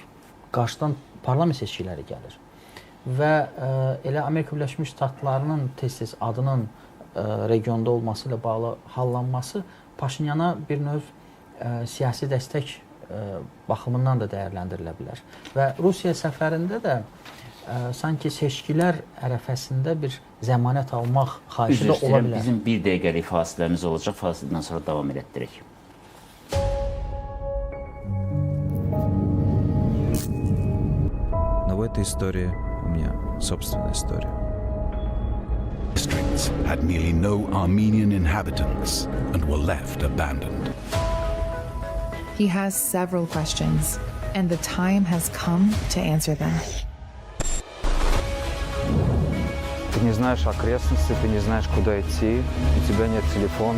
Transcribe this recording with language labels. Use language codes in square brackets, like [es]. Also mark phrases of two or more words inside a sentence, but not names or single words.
[az] Qarşıdan parlament seçkiləri gəlir. Və elə Amerika Birləşmiş Ştatlarının tez-tez adının regionda olması ilə bağlı hallanması Paşinyana bir növ siyasi dəstək baxımından da dəyərləndirilə bilər. Və Rusiya səfərində də sanki seçkilər ərəfəsində bir zəmanət almaq xahişi də ola bilər. Bizim bir dəqiqəlik fasiləmiz olacaq. Fasilədən sonra davam etdirək. [ru] Но в этой истории у меня собственная история. [en] Districts had nearly no Armenian inhabitants and were left abandoned. He has several questions, and the time has come to answer them. [ru] Ты не знаешь окрестности, ты не знаешь, куда идти, у тебя нет телефона.